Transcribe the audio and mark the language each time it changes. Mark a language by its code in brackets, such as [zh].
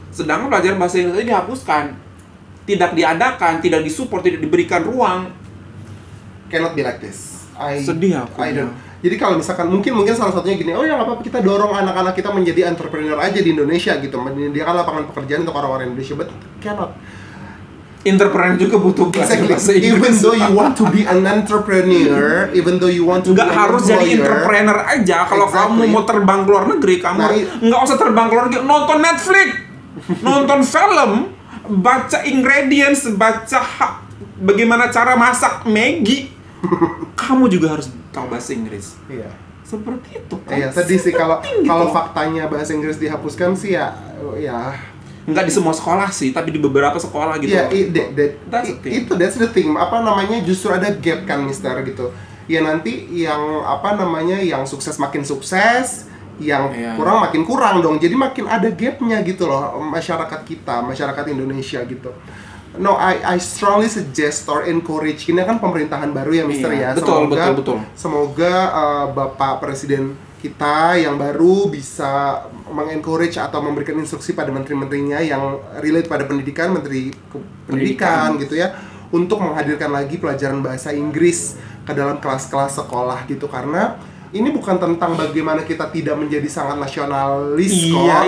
[id] Sedangkan pelajaran bahasa Inggris dihapuskan. Tidak diadakan, tidak disupport, tidak diberikan ruang. [en] Cannot be like this. [id] Sedih aku. Jadi kalau misalkan mungkin salah satunya gini, oh ya nggak apa-apa kita dorong anak-anak kita menjadi entrepreneur aja di Indonesia gitu, menyediakan lapangan pekerjaan untuk orang-orang Indonesia, but cannot. Entrepreneur juga butuh bahasa Inggris. [en] Even though you want to be an entrepreneur, even though you want to [id] nggak harus jadi entrepreneur aja. Kalau kamu mau terbang ke luar negeri, kamu nggak usah terbang ke luar negeri, nonton Netflix, nonton film, baca ingredients, baca bagaimana cara masak Maggi. Kamu juga harus tahu bahasa Inggris. Iya. Seperti itu kan. Iya, sedih sih kalau faktanya bahasa Inggris dihapuskan sih ya. Nggak di semua sekolah sih, tapi di beberapa sekolah gitu. Ya, that's the thing. Justru ada gap kan, Mister, gitu. Ya nanti yang yang sukses makin sukses, yang kurang makin kurang dong. Jadi makin ada gapnya gitu loh, masyarakat Indonesia gitu. [en] No, I strongly suggest or encourage. [id] Ini kan pemerintahan baru ya, Mister ya. Betul. Semoga Bapak Presiden kita yang baru bisa mengencourage atau memberikan instruksi pada menteri-menterinya yang relate pada pendidikan, menteri pendidikan gitu ya, untuk menghadirkan lagi pelajaran bahasa Inggris ke dalam kelas-kelas sekolah gitu, karena ini bukan tentang bagaimana kita tidak menjadi sangat nasionalis kok.